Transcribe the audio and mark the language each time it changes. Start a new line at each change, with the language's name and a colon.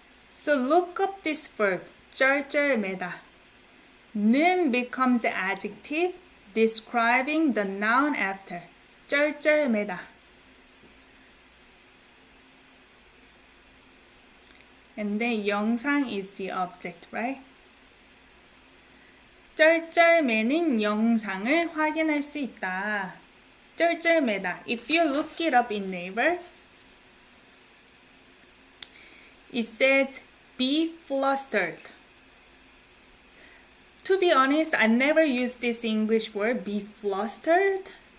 English: So look up this verb,
Korean: 쩔쩔매다.
English: 는 becomes adjective describing the noun after.
Korean: 쩔쩔매다.
English: And then 영상 is the object, right?
Korean: 쩔쩔매는 영상을 확인할 수 있다. 쩔쩔매다.
English: If you look it up in Naver, it says be flustered. To be honest, I never used this English word, be flustered.